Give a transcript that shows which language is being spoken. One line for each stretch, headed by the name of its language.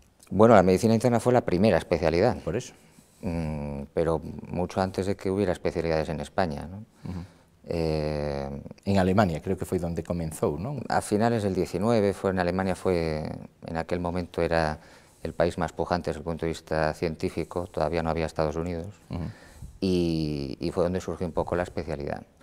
Spanish: Bueno, la medicina interna fue la primera especialidad. Por eso. Pero mucho antes de que hubiera especialidades en España, ¿no?
Galician: En Alemania creo que foi donde comenzou, non?
Spanish: A finales del 19, en Alemania en aquel momento era el país más pujante desde el punto de vista científico, todavía no había Estados Unidos, y fue donde surgió un poco la especialidad.